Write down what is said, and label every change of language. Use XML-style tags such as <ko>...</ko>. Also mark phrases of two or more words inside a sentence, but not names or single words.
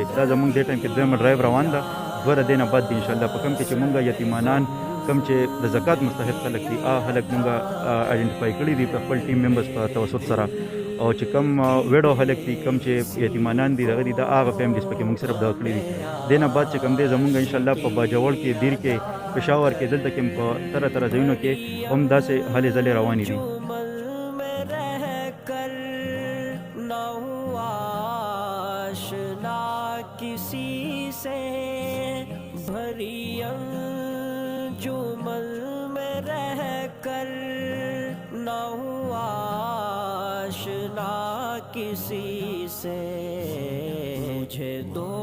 <ps>دا زموږ دې ټایم کې دویمه ډرایو روان ده، دوه دینه بعد دی</ps> <ar>انشاءالله</ar> <ps>په کوم کې چې موږ یتیمانان کوم چې د زکات مستحق خلک دي هغه موږ آیډنټیفای کړي دي په خپل</ps> <en>team members</en> <ps>په توسط سره، او چې کوم ویډو خلک دي کوم چې یتیمانان دي دغه دي د هغه فیملیز پکې موږ صرف دغه کړي دي. دینه بعد چې کوم دی زموږ</ps> <ar>انشاءالله</ar> <ps>په باجوړ کې، دیر کې، پېښور کې، دلته کې په طرح ځایونو کې هم داسې هلې ځلې روانې دي.</ps> <hi>किसी से भरी अंजुमन में रह कर न हुआ आशना किसी से, मुझे दो</hi>